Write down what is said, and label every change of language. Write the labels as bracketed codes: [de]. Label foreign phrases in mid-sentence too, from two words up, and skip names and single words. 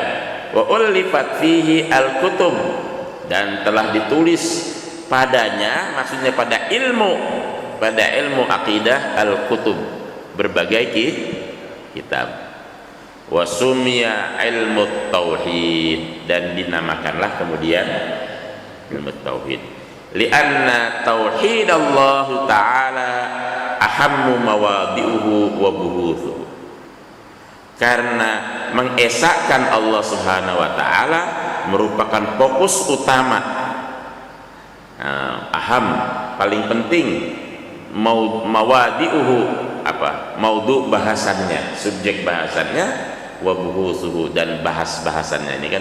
[ar] وألفت فيه الكتب, [id] dan telah ditulis padanya, maksudnya pada ilmu akidah al-kutub, berbagai kitab. [ar] وسمي علم التوحيد, [id] dan dinamakanlah kemudian ilmu tauhid. [ar] لأن توحيد الله تعالى أهم مواضيعه وبحوثه. [id] Karena mengesahkan Allah [ar] سبحانه وتعالى [id] merupakan fokus utama, aham, paling penting, mawadi'uhu, apa? Maudhu bahasannya, subjek bahasannya, [ar] وبحوثه, [id] dan bahasannya ini kan.